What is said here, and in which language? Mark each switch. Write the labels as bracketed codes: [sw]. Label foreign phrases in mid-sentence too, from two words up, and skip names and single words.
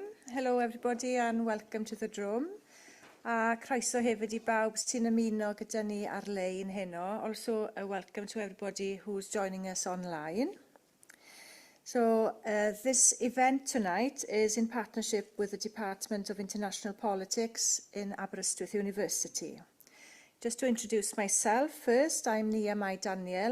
[en] Hello everybody and welcome to the drwm. [cy] A croeso hefyd i bawb sy'n ymuno gyda ni ar-lein heno. [en] Also a welcome to everybody who's joining us online. So this event tonight is in partnership with the Department of International Politics in Aberystwyth University. Just to introduce myself first, I'm Nia Mai Daniel.